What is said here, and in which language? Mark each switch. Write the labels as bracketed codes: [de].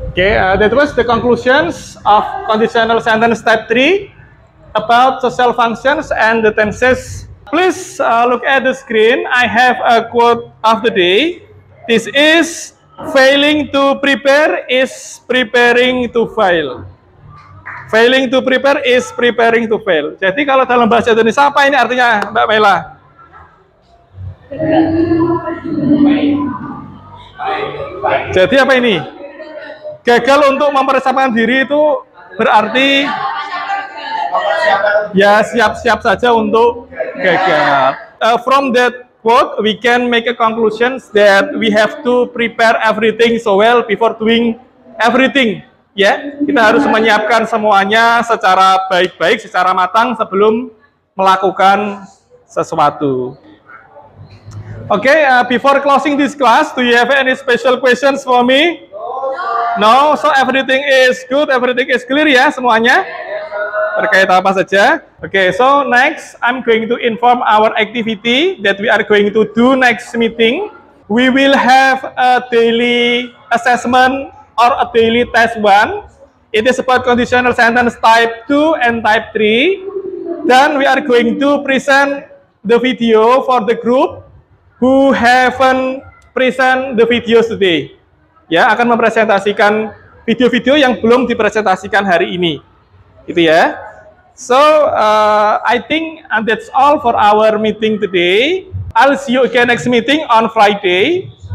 [en] Okay, that was the conclusions of conditional sentence type 3 about social functions and the tenses. Please look at the screen. I have a quote of the day. This is failing to prepare is preparing to fail. Failing to prepare is preparing to fail. [id] Jadi kalau dalam bahasa Indonesia apa ini artinya, Mbak Mela? Jadi apa ini? Gagal untuk mempersiapkan diri itu berarti ya siap-siap saja untuk gagal. [en] From that quote, we can make a conclusion that we have to prepare everything so well before doing everything. [id] Ya, kita harus menyiapkan semuanya secara baik-baik, secara matang sebelum melakukan sesuatu. [en] Okay, before closing this class, do you have any special questions for me? No, so everything is good, everything is clear [id] ya semuanya? Terkait apa saja? [en] Okay, so next I'm going to inform our activity that we are going to do next meeting. We will have a daily assessment or a daily test 1. It is about conditional sentence type 2 and type 3. Then we are going to present the video for the group who haven't present the videos today. [id] Ya, akan mempresentasikan video-video yang belum dipresentasikan hari ini. Gitu ya. [en] So, I think that's all for our meeting today. I'll see you again next meeting on Friday.